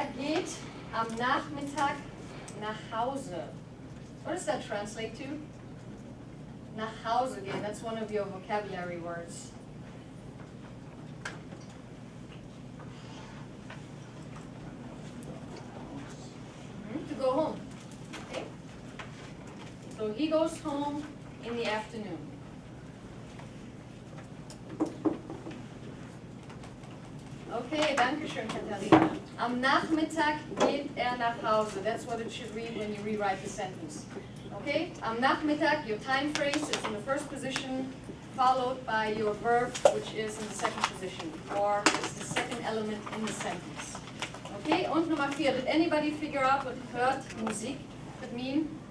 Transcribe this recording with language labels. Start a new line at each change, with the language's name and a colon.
German: Geht am Nachmittag nach Hause.
English: What does that translate to?
German: Nach Hause gehen.
English: That's one of your vocabulary words. To go home. Okay. So he goes home in the afternoon.
German: Okay, danke schön, Katharina. Am Nachmittag geht nach Hause.
English: That's what it should read when you rewrite the sentence. Okay, am Nachmittag, your time phrase is in the first position, followed by your verb, which is in the second position, or it's the second element in the sentence. Okay,
German: und Nummer 4.
English: Did anybody figure out what hört Musik could mean?